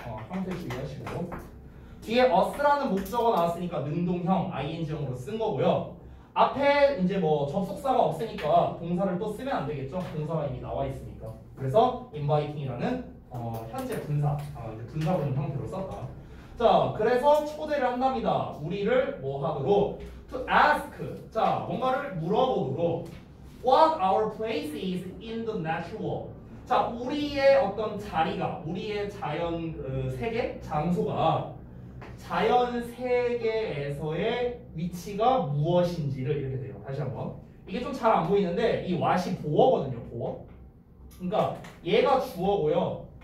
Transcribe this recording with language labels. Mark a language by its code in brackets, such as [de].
[ko] 형태 주의하시고. 뒤에 us라는 목적어 나왔으니까 능동형 ing형으로 쓴 거고요. 앞에 이제 뭐 접속사가 없으니까 동사를 또 쓰면 안 되겠죠. 동사가 이미 나와 있으니까. 그래서 inviting이라는 현재 분사, 이제 분사구문 형태로 썼다. 자, 그래서 초대를 한답니다. 우리를 뭐 하도록? [en] To ask. [ko] 자, 뭔가를 물어보도록. [en] What our place is in the natural world. [ko] 자, 우리의 어떤 자리가, 우리의 자연 세계, 장소가 자연 세계에서의 위치가 무엇인지를 이렇게 돼요. 다시 한번. 이게 좀 잘 안 보이는데 이 what이 보어거든요. 보어. 그러니까 얘가 주어고요.